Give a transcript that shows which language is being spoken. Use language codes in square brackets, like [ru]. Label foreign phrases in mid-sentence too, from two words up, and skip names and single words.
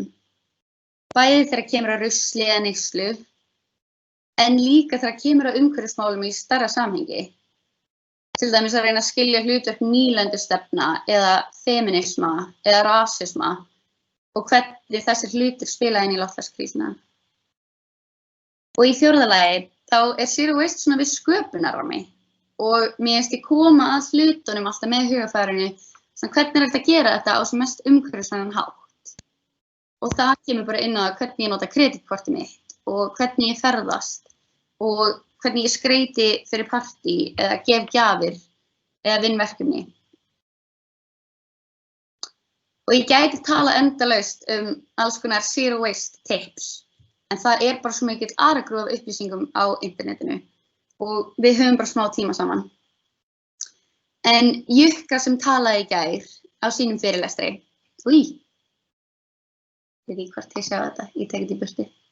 [is] Bæði þegar kemur að rusli eða neyslu, en líka þegar kemur að umhverfismálum í stærra samhengi. Til dæmis að reyna að skilja hlutverk nýlendustefna eða feminisma eða rasisma og hvernig þessir hlutir spila inn í loftslagskrísuna. Og í fjórða lagi þá [en] zero waste [is] svona við sköpunarrammi og mér finnst ég koma að hlutunum alltaf með hugafærinu hvernig hægt að gera þetta á sem mest umhverfisvænan hátt. Og það kemur bara inn á hvernig ég nota kreditkortið mitt og hvernig ég ferðast og hvernig ég skreyti fyrir partí eða gef gjafir eða vinn verkefni. Og ég gæti tala endalaust alls konar [en] zero waste tips, [is] en það bara svo mikill aragrúð af upplýsingum á internetinu og við höfum bara smá tíma saman. En Jukka sem talaði í gær á sínum fyrirlestri, ég veit ekki hvort ég sjá þetta, ég tek þetta í burtu.